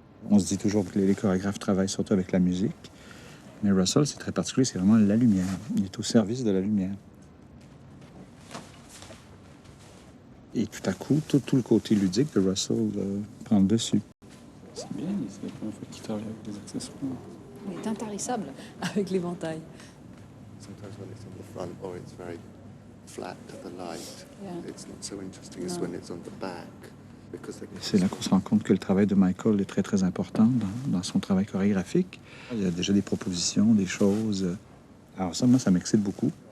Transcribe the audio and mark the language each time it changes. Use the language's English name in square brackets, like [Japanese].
[French] On se dit toujours que les chorégraphes travaillent surtout avec la musique. Mais Russell, c'est très particulier, c'est vraiment la lumière. Il est au service de la lumière. Et tout à coup, tout le côté ludique de Russell prend le dessus. C'est bien, c'est la première fois qu'il travaille avec des accessoires. Il est intarissable avec l'éventail. [English] Sometimes when it's on the front or it's very flat to the light, Yeah. it's not so interesting as when it's on the back. [French] C'est là qu'on se rend compte que le travail de Michael est très, très important dans son travail chorégraphique. Il y a déjà des propositions, des choses. Alors ça, moi, ça m'excite beaucoup.